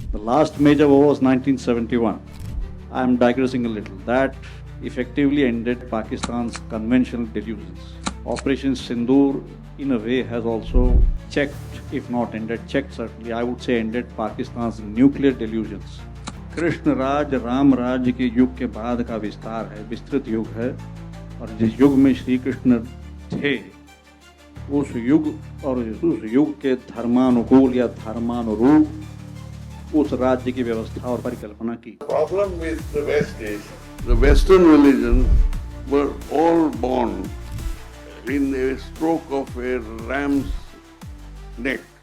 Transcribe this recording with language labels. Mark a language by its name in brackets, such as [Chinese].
[English] The last major war was 1971. I am digressing a little. That effectively ended Pakistan's conventional delusions. Operation Sindoor, in a way, has also checked, if not ended, checked certainly, I would say ended Pakistan's nuclear delusions. [Hindi] Krishna Raj Ram राज्य के युग के बाद का विस्तार है, विस्तृत युग है, और जिस युग में श्री कृष्ण थे उस युग और उस युग के धर्मानुकूल या धर्मानुरूप उस राज्य की व्यवस्था और परिकल्पना की. [English] Problem with the West is the Western religions were all born in a stroke of a ram's neck.